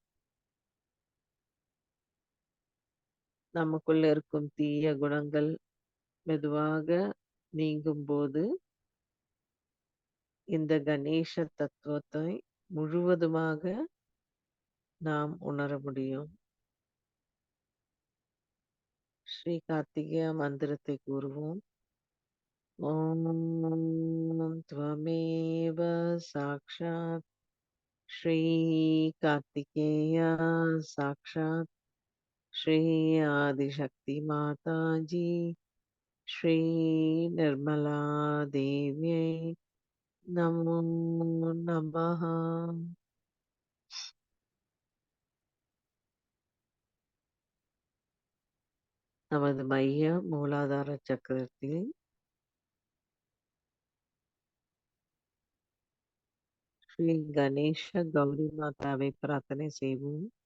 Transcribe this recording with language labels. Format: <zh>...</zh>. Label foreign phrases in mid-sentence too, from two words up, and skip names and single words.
<ta>நமக்குள்ள இருக்கும் தீய குணங்கள் மெதுவாக நீங்கும்போது இந்த கணேச தத்துவத்தை முழுவதுமாக நாம் உணர முடியும். ஸ்ரீ கார்த்திகேய மந்திரத்தை கூறுவோம்.</ta> <sa>ஓம் त्वमेव साक्षात् श्री कार्तिकेया साक्षात् श्री आदिशक्ति माता जी श्री निर्मला देव्यै नमो नमः.</sa> <ta>நமது மைய மூலாதார சக்கரத்தில் ஸ்ரீ கணேஷ கௌரி மாதாவை பிரார்த்தனை செய்வோம்.</ta>